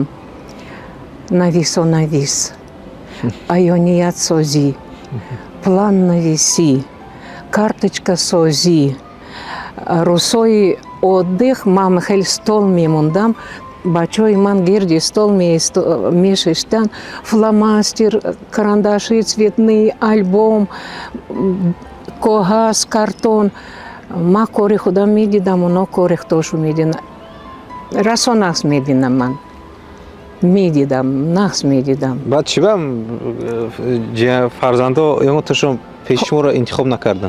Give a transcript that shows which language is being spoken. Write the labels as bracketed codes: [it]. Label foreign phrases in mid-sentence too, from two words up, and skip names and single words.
[tg] нависонавис, аёниятсозӣ, планнависӣ, карточкасозӣ, рӯзҳои отдих ман хеле стол мемондам. бачаҳои ман гирди стол мешиштанд. [ru] фломастер, карандаши цветные, альбом, [tg] коғаз, картон. ман кори худам медидам, оно кори худошу медидам. расо нақс медидам ман. медидам, нақс медидам. баъд чиба фарзандо ёмоташон пеши шуморо интихоб накарданд?